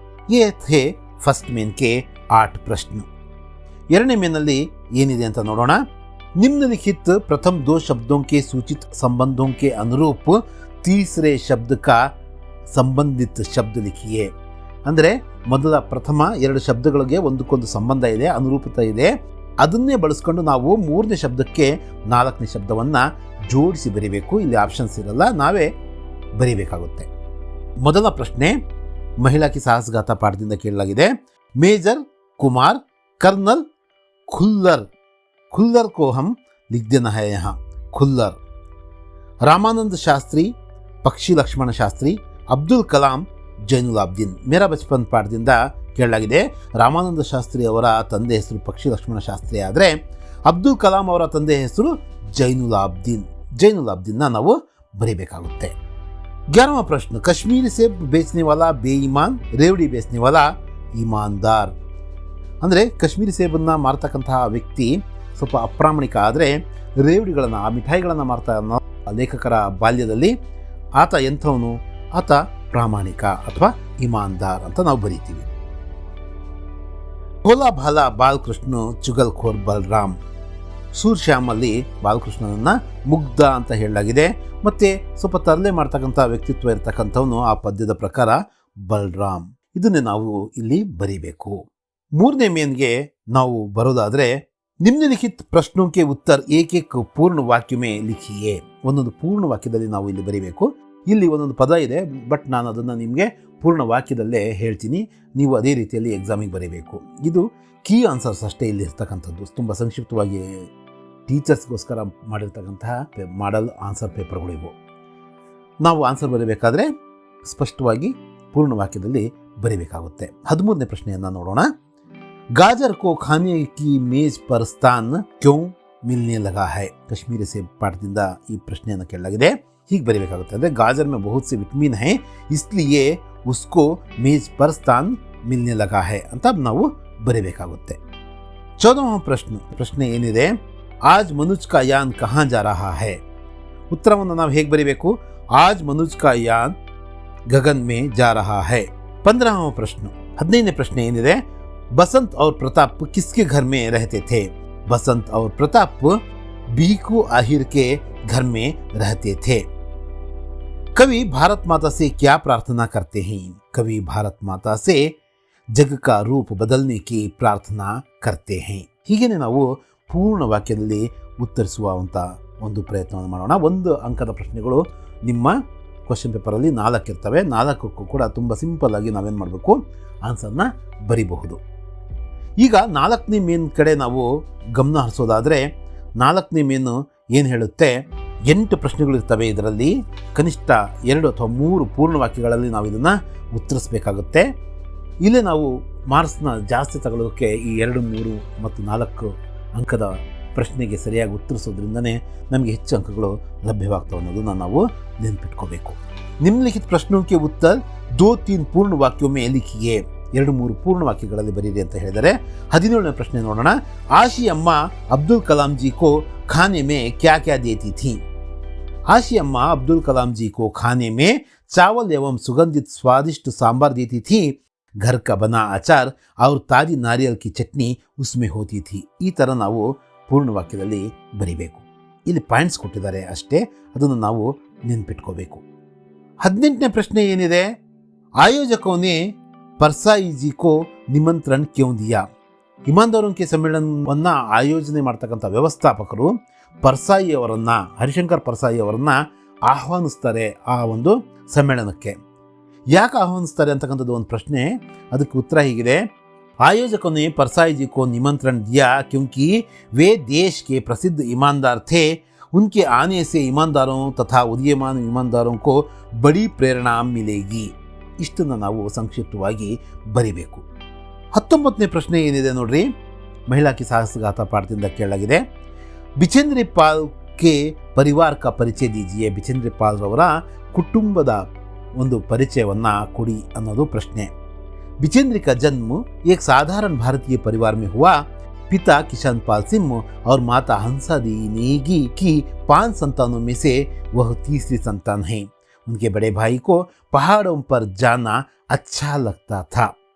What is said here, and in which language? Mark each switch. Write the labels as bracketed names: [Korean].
[Hindi] ये थे first main के 8 प्रश्न. [Kannada] ಎರಡನೇ ಮೇನಲ್ಲಿ ಏನಿದೆ ಅಂತ ನೋಡೋಣ. [Hindi] निम्नलिखित प्रथम 2 शब्दों के सूचित संबंधों के अनुरूप तीसरे शब्द का संबंधित शब्द लिखिए. [Kannada] ಅಂದರೆ ಮೊದಲ ಪ್ರಥಮ 2 ಶಬ್ದಗಳಿಗೆ ಒಂದಕ್ಕೊಂದು ಸಂಬಂಧ ಇದೆ, ಅನುರೂಪತೆ ಇದೆ. ಅದನ್ನೇ ಬಳಸ್ಕೊಂಡು ನಾವು 3ನೇ ಶಬ್ದಕ್ಕೆ 4ನೇ ಶಬ್ದವನ್ನು ಜೋಡಿಸಿ ಬರೀಬೇಕು. ಇಲ್ಲಿ ಆಪ್ಷನ್ಸ್ ಇರಲ್ಲ, ನಾವೇ ಬರೀಬೇಕಾಗುತ್ತೆ. ಮೊದಲ ಪ್ರಶ್ನೆ ಮಹಿಳಾ ಕಿ ಸಾಹಸಗಾಥಾ ಪಾಠದಿಂದ ಕೇಳಲಾಗಿದೆ. [Hindi] Major Kumar colonel Khullar. खुल्लर को हम लिख देना है यहाँ खुल्लर. रामानंद शास्त्री पक्षी लक्ष्मण शास्त्री. अब्दुल कलाम ಜೈನುಲಾಬ್ದೀನ್. [Kannada] ಮೇರಾ ಬಚ್ಪನ್ ಪಾಠದಿಂದ ಕೇಳಲಾಗಿದೆ. ರಾಮಾನಂದ ಶಾಸ್ತ್ರಿ ಅವರ ತಂದೆ ಹೆಸರು ಪಕ್ಷಿ ಲಕ್ಷ್ಮಣ ಶಾಸ್ತ್ರಿ ಆದರೆ ಅಬ್ದುಲ್ ಕಲಾಂ ಅವರ ತಂದೆ ಹೆಸರು ಜೈನುಲಾಬ್ದೀನ್. ಜೈನುಲಾಬ್ದೀನ್ನ ನಾವು ಬರೀಬೇಕಾಗುತ್ತೆ. [Hindi] 11वां प्रश्न, कश्मीरी सेब बेचने वाला बेईमान, रेवड़ी बेचने वाला ईमानदार. [Kannada] ಅಂದರೆ ಕಾಶ್ಮೀರಿ ಸೇಬನ್ನು ಮಾರ್ತಕ್ಕಂತಹ ವ್ಯಕ್ತಿ ಸ್ವಲ್ಪ ಅಪ್ರಾಮಾಣಿಕ, ಆದರೆ ರೇವಡಿಗಳನ್ನು ಆ ಮಿಠಾಯಿಗಳನ್ನು ಮಾರ್ತಾ ಲೇಖಕರ ಬಾಲ್ಯದಲ್ಲಿ ಆತ ಎಂಥವನು? ಆತ ಪ್ರಾಮಾಣಿಕ ಅಥವಾ ಇಮಾನ್ದಾರ್ ಅಂತ ನಾವು ಬರೀತೀವಿ. ಭೋಲಾ ಭಾಲಾ ಬಾಲಕೃಷ್ಣ ಚುಗಲ್ಖೋರ್ ಬಲರಾಮ್. ಸೂರ್ಶ್ಯಾಮಲ್ಲಿ ಬಾಲಕೃಷ್ಣನನ್ನು ಮುಗ್ಧ ಅಂತ ಹೇಳಲಾಗಿದೆ. ಮತ್ತು ಸ್ವಲ್ಪ ತರಲೆ ಮಾಡ್ತಕ್ಕಂಥ ವ್ಯಕ್ತಿತ್ವ ಇರತಕ್ಕಂಥವನು ಆ ಪದ್ಯದ ಪ್ರಕಾರ ಬಲರಾಮ್. ಇದನ್ನೇ ನಾವು ಇಲ್ಲಿ ಬರೀಬೇಕು. 3ನೇ ಮೇನ್ಗೆ ನಾವು ಬರೋದಾದರೆ [Hindi] ನಿಮ್ನಲಿಖಿತ್ ಪ್ರಶ್ನೋಕ್ಕೆ ಉತ್ತರ ಏಕೇಕ ಪೂರ್ಣ ವಾಕ್ಯ ಮೇ ಲಿಖಿಯೇ. [Kannada] ಒಂದೊಂದು ಪೂರ್ಣ ವಾಕ್ಯದಲ್ಲಿ ನಾವು ಇಲ್ಲಿ ಬರೀಬೇಕು. ಇಲ್ಲಿ ಒಂದೊಂದು ಪದ ಇದೆ, ಬಟ್ ನಾನು ಅದನ್ನು ನಿಮಗೆ ಪೂರ್ಣ ವಾಕ್ಯದಲ್ಲೇ ಹೇಳ್ತೀನಿ, ನೀವು ಅದೇ ರೀತಿಯಲ್ಲಿ ಎಕ್ಸಾಮಿಗೆ ಬರೀಬೇಕು. ಇದು ಕೀ ಆನ್ಸರ್ಸ್ ಅಷ್ಟೇ ಇಲ್ಲಿ ಇರ್ತಕ್ಕಂಥದ್ದು. ತುಂಬ ಸಂಕ್ಷಿಪ್ತವಾಗಿ ಟೀಚರ್ಸ್ಗೋಸ್ಕರ ಮಾಡಿರ್ತಕ್ಕಂತಹ ಮಾಡಲ್ ಆನ್ಸರ್ ಪೇಪರ್ಗಳು ಇವು. ನಾವು ಆನ್ಸರ್ ಬರೀಬೇಕಾದ್ರೆ ಸ್ಪಷ್ಟವಾಗಿ ಪೂರ್ಣ ವಾಕ್ಯದಲ್ಲಿ ಬರೀಬೇಕಾಗುತ್ತೆ. 13ನೇ ಪ್ರಶ್ನೆಯನ್ನು ನೋಡೋಣ. [Hindi] गाजर को खाने की मेज पर स्थान क्यों ಮಿಲ್ನೆ ಲಗಾ ಹೈ. [Kannada] ಕಾಶ್ಮೀರಿ ಸೇಬ್ ಪಾಠದಿಂದ ಈ ಪ್ರಶ್ನೆಯನ್ನು ಕೇಳಲಾಗಿದೆ. ಹೀಗೆ ಬರೀಬೇಕಾಗುತ್ತೆ. ಅಂದರೆ [Hindi] ಗಾಜರ್ में बहुत से विटामिन है इसलिए उसको मेज पर स्थान मिलने लगा है [Kannada] ಅಂತ ನಾವು ಬರೀಬೇಕಾಗುತ್ತೆ. 14వ ಪ್ರಶ್ನೆ ಏನಿದೆ, [Hindi] आज मनुज का यान कहाँ जा रहा है. [Kannada] ಉತ್ತರವನ್ನು ನಾವು ಹೇಗೆ ಬರೀಬೇಕು, [Hindi] आज मनुज का यान गगन में जा रहा है. [Kannada] 15వ ಪ್ರಶ್ನೆ 15ನೇ ಪ್ರಶ್ನೆ ಏನಿದೆ, [Hindi] बसंत और प्रताप किसके घर में रहते थे. बसंत और प्रताप बीकू आहिर के घर में रहते थे. कवि भारत माता से क्या प्रार्थना करते हैं. कवि भारत माता से जग का रूप बदलने की प्रार्थना करते हैं. [Kannada] ಹೀಗೇನೆ ನಾವು ಪೂರ್ಣ ವಾಕ್ಯದಲ್ಲಿ ಉತ್ತರಿಸುವಂಥ ಒಂದು ಪ್ರಯತ್ನವನ್ನು ಮಾಡೋಣ. 1 ಅಂಕದ ಪ್ರಶ್ನೆಗಳು ನಿಮ್ಮ ಕ್ವಶನ್ ಪೇಪರಲ್ಲಿ 4 ಇರ್ತವೆ. 4ಕ್ಕೂ ಕೂಡ ತುಂಬ ಸಿಂಪಲ್ ಆಗಿ ನಾವೇನು ಮಾಡಬೇಕು, ಆನ್ಸರ್ನ ಬರಿಬಹುದು. ಈಗ 4ನೇ ಮೇನ್ ಕಡೆ ನಾವು ಗಮನ ಹರಿಸೋದಾದರೆ, 4ನೇ ಮೇನು ಏನು ಹೇಳುತ್ತೆ, 8 ಪ್ರಶ್ನೆಗಳಿರ್ತವೆ. ಇದರಲ್ಲಿ ಕನಿಷ್ಠ 2 ಅಥವಾ 3 ಪೂರ್ಣ ವಾಕ್ಯಗಳಲ್ಲಿ ನಾವು ಇದನ್ನು ಉತ್ತರಿಸಬೇಕಾಗುತ್ತೆ. ಇಲ್ಲೇ ನಾವು ಮಾರ್ಕ್ಸ್ನ ಜಾಸ್ತಿ ತಗೊಳ್ಳೋದಕ್ಕೆ ಈ 2, 3 ಮತ್ತು 4 ಅಂಕದ ಪ್ರಶ್ನೆಗೆ ಸರಿಯಾಗಿ ಉತ್ತರಿಸೋದ್ರಿಂದನೇ ನಮಗೆ ಹೆಚ್ಚು ಅಂಕಗಳು ಲಭ್ಯವಾಗ್ತವೆ ಅನ್ನೋದನ್ನು ನಾವು ನೆನಪಿಟ್ಕೋಬೇಕು. [Hindi] ನಿಮ್ನಲಿಖಿತ ಪ್ರಶ್ನೋಕ್ಕೆ ಉತ್ತರ 2-3 ಪೂರ್ಣ ವಾಕ್ಯೋ ಮೇ ಲಿಖಿಯೇ. [Kannada] 2-3 ಪೂರ್ಣ ವಾಕ್ಯಗಳಲ್ಲಿ ಬರೀರಿ ಅಂತ ಹೇಳಿದರೆ. 17ನೇ ಪ್ರಶ್ನೆ ನೋಡೋಣ. [Hindi] ಆಶಿ ಅಮ್ಮ ಅಬ್ದುಲ್ ಕಲಾಂ ಜಿ ಕೋ ಖಾನೆ ಮೇ ಕ್ಯಾ ಕ್ಯಾ ದೇತಿ ಥಿ. आशी अम्मा अब्दुल कलाम जी को खाने में चावल एवं सुगंधित स्वादिष्ट सांभर देती थी. घर का बना अचार और ताजी नारियल की चटनी उसमें होती थी. [Kannada] ಈ ಥರ ನಾವು ಪೂರ್ಣ ವಾಕ್ಯದಲ್ಲಿ ಬರಿಬೇಕು. ಇಲ್ಲಿ ಪಾಯಿಂಟ್ಸ್ ಕೊಟ್ಟಿದ್ದಾರೆ ಅಷ್ಟೇ, ಅದನ್ನು ನಾವು ನೆನಪಿಟ್ಕೋಬೇಕು. 18ನೇ ಪ್ರಶ್ನೆ ಏನಿದೆ, [Hindi] आयोजकों ने परसाई जी को निमंत्रण क्यों दिया. ಇಮಾನ್ದಾರೋं के [Kannada] ಸಮ್ಮೇಳನವನ್ನು ಆಯೋಜನೆ ಮಾಡ್ತಕ್ಕಂಥ ವ್ಯವಸ್ಥಾಪಕರು ಪರ್ಸಾಯಿ ಅವರನ್ನು, ಹರಿಶಂಕರ್ ಪರ್ಸಾಯಿ ಅವರನ್ನು ಆಹ್ವಾನಿಸ್ತಾರೆ ಆ ಒಂದು ಸಮ್ಮೇಳನಕ್ಕೆ. ಯಾಕೆ ಆಹ್ವಾನಿಸ್ತಾರೆ ಅಂತಕ್ಕಂಥದ್ದು ಒಂದು ಪ್ರಶ್ನೆ. ಅದಕ್ಕೆ ಉತ್ತರ ಹೀಗಿದೆ, [Hindi] आयोजकों ने परसाई जी को निमंत्रण दिया क्योंकि वे देश के प्रसिद्ध ईमानदार थे. उनके आने से ईमानदारों तथा उदीयमान ईमानदारों को बड़ी प्रेरणा मिलेगी. [Kannada] ಇಷ್ಟನ್ನು ನಾವು ಸಂಕ್ಷಿಪ್ತವಾಗಿ ಬರಿಬೇಕು. 19ನೇ ಪ್ರಶ್ನೆ ಏನಿದೆ ನೋಡ್ರಿ, ಮಹಿಳಾ ಕಿ ಸಾಹಸಗಾಥಾ ಪಾಠದಿಂದ ಕೇಳಲಾಗಿದೆ. [Hindi] ಬಿಚೇಂದ್ರ ಪಾಲ್ ಕೆ ಪರಿವಾರ ಕಾ ಪರಿಚಯ ದೀಜಿಯೇ. [Kannada] ಬಿಚೇಂದ್ರ ಪಾಲ್ ರವರ ಕುಟುಂಬದ ಒಂದು ಪರಿಚಯವನ್ನು ಕೊಡಿ ಅನ್ನೋದು ಪ್ರಶ್ನೆ. [Hindi] बिचेंद्र का जन्म एक साधारण भारतीय परिवार में हुआ. पिता किशन पाल सिंह और माता हंसा दी नेगी की 5 संतानों में से वह तीसरी संतान है. उनके बड़े भाई को पहाड़ों पर जाना अच्छा लगता था.